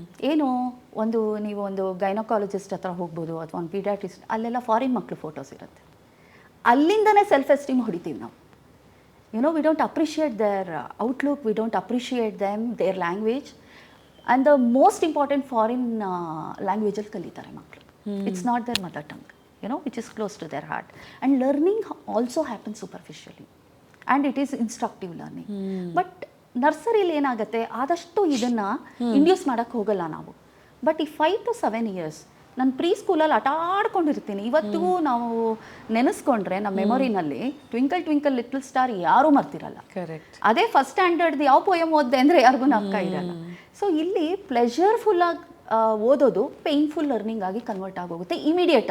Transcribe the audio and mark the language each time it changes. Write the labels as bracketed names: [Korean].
[Kannada] ಏನು, ನೀವು ಒಂದು ಗೈನಕಾಲಜಿಸ್ಟ್ ಹತ್ರ ಹೋಗ್ಬೋದು, ಅಥವಾ ಒಂದು ಪೀಡಿಯಾಟ್ರಿಸ್ಟ್, ಅಲ್ಲೆಲ್ಲ ಫಾರಿನ್ ಮಕ್ಕಳು ಫೋಟೋಸ್ ಇರುತ್ತೆ. ಅಲ್ಲಿಂದನೇ ಸೆಲ್ಫ್ ಎಸ್ಟೀಮ್ ಹೊಡಿತೀವಿ ನಾವು. [English] We don't appreciate their outlook, we don't appreciate them, their language. And the most important [Kannada] foreign ಲ್ಯಾಂಗ್ವೇಜಲ್ಲಿ ಕಲಿತಾರೆ ಮಕ್ಕಳು. [English] It's not their mother tongue, which is close to their heart. And learning also happens superficially. And it is instructive learning. [Kannada] But ನರ್ಸರಿಲಿ ಏನಾಗುತ್ತೆ, ಆದಷ್ಟು ಇದನ್ನು induce ಮಾಡೋಕ್ಕೆ ಹೋಗಲ್ಲ ನಾವು. But ಈ 5 to 7 years ನಾನು ಪ್ರೀ ಸ್ಕೂಲಲ್ಲಿ ಆಟ ಆಡ್ಕೊಂಡಿರ್ತೀನಿ. ಇವತ್ತಿಗೂ ನಾವು ನೆನೆಸ್ಕೊಂಡ್ರೆ ನಮ್ಮ ಮೆಮೊರಿನಲ್ಲಿ ಟ್ವಿಂಕಲ್ ಟ್ವಿಂಕಲ್ ಲಿಟಲ್ ಸ್ಟಾರ್ ಯಾರೂ ಮರ್ತಿರಲ್ಲ. ಕರೆಕ್ಟ್. ಅದೇ ಫಸ್ಟ್ ಸ್ಟ್ಯಾಂಡರ್ಡ್ದು ಯಾವ ಪೋಯಮ್ ಓದಿದೆ ಅಂದರೆ ಯಾರಿಗೂ ನಮ್ಕ ಇರಲ್ಲ. ಸೊ ಇಲ್ಲಿ ಪ್ಲೆಜರ್ಫುಲ್ಲಾಗಿ ಓದೋದು ಪೇಯ್ನ್ಫುಲ್ ಲರ್ನಿಂಗ್ ಆಗಿ ಕನ್ವರ್ಟ್ ಆಗೋಗುತ್ತೆ ಇಮಿಡಿಯೇಟ್.